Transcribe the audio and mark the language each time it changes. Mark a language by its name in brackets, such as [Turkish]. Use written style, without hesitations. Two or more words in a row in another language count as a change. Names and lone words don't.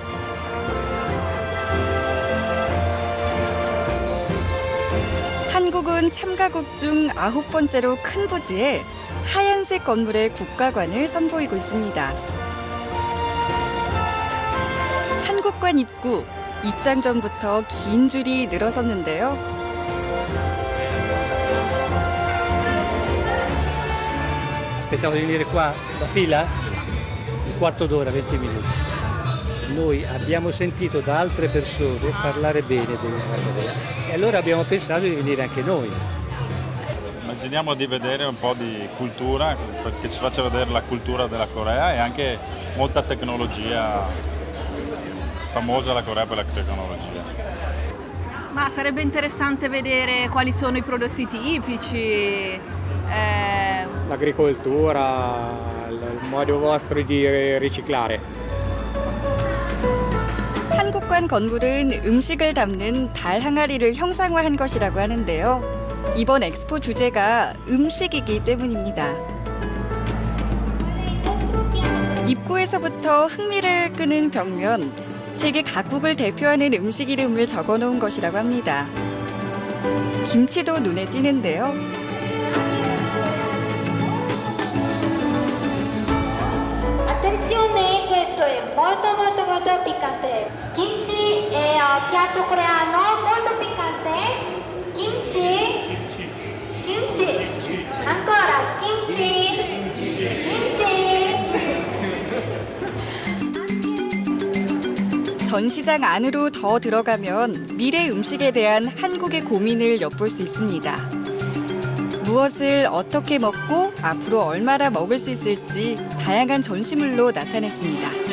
[Korean] 한국은 참가국 중 9번째로 큰 부지에 하얀색 건물의 국가관을 선보이고 있습니다. 한국관 입구, 입장 전부터 긴 줄이 늘어섰는데요. [Italian] Aspettavo di venire qua, la fila, un quarto d'ora, 20 minuti. Noi abbiamo sentito da altre persone parlare bene della Corea e allora abbiamo pensato di venire anche noi. Immaginiamo di vedere un po' di cultura, che ci faccia vedere la cultura della Corea e anche molta tecnologia, famosa la Corea per la tecnologia. Ma sarebbe interessante vedere quali sono i prodotti tipici. L'agricoltura, il modo vostro di riciclare. [Korean] 한국관 건물은 음식을 담는 달 항아리를 형상화한 것이라고 하는데요. 이번 엑스포 주제가 음식이기 때문입니다. 입구에서부터 흥미를 끄는 벽면, 세계 각국을 대표하는 음식 이름을 적어놓은 것이라고 합니다. 김치도 눈에 띄는데요. [Italian] Attenzione, questo è molto piccante. Kimchi è un piatto coreano molto piccante. Kimchi. Ancora kimchi. [Korean] 전시장 안으로 더 들어가면 미래 음식에 대한 한국의 고민을 엿볼 수 있습니다. 무엇을 어떻게 먹고 앞으로 얼마나 먹을 수 있을지 다양한 전시물로 나타냈습니다.